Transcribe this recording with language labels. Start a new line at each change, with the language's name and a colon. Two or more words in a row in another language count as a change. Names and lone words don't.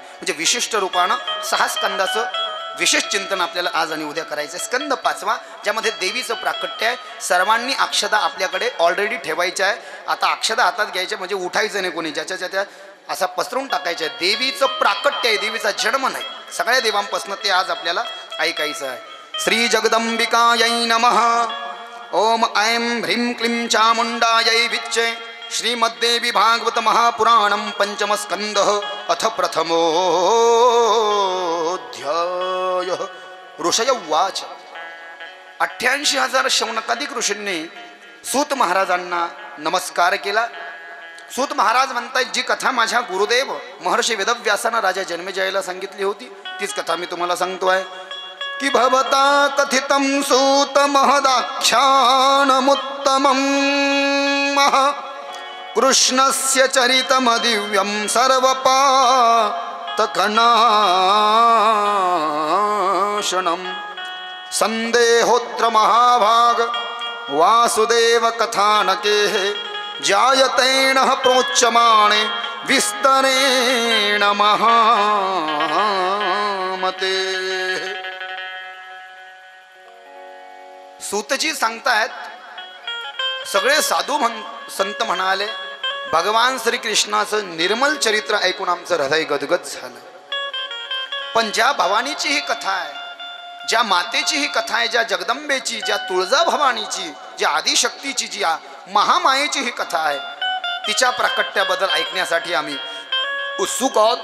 Marathi: म्हणजे विशिष्ट रूपानं 6 स्कंदाचं विशेष चिंतन आपल्याला आज आणि उद्या करायचं. स्कंद 5वा ज्यामध्ये देवीचं प्राकट्य आहे. सर्वांनी अक्षदा आपल्याकडे ऑलरेडी ठेवायच्या आहे. आता अक्षदा हातात घ्यायच्या म्हणजे उठायचं नाही कोणी, ज्याच्या त्या असा पसरून टाकायचं आहे. देवीचं प्राकट्य आहे, देवीचा जन्म नाही. सगळ्या देवांपासून ते आज आपल्याला ऐकायचं आहे.
Sanskrit: श्री जगदंबिकायै नमः. ओम ऐं ह्रीं क्लीं चामुण्डायै विच्चे. श्रीमद्देवी भागवत महापुराणं पंचम स्कंद अथ प्रथमोऽध्याय. ऋषय उवाच.
Marathi: 88,000 शौनकाधिक ऋषींनी सूत महाराजांना नमस्कार केला. सूत महाराज म्हणतात, जी कथा माझ्या गुरुदेव महर्षी वेदव्यासानं राजा जन्मेजयाला सांगितली होती तीच कथा मी तुम्हाला सांगतोय.
Sanskrit: की भवता कथितं सूत महदाख्यानमुत्तमं कृष्णस्य चरितमदिव्यं सर्वपातकनाशनं संदेहोत्र महाभाग वासुदेव कथानकेः जायतेन प्रोच्यमाणे विस्तरेण महामते.
Marathi: सूतजी सांगतायत, सगळे साधू संत म्हणाले, भगवान श्रीकृष्णाचं निर्मल चरित्र ऐकून आमचं हृदय गदगद झालं. पण ज्या भवानीची ही कथा आहे, ज्या मातेची ही कथा आहे, ज्या जगदंबेची, ज्या तुळजा भवानीची, ज्या आदिशक्तीची, ज्या महामायेची ही कथा आहे, तिच्या प्राकट्याबद्दल ऐकण्यासाठी आम्ही उत्सुक आहोत.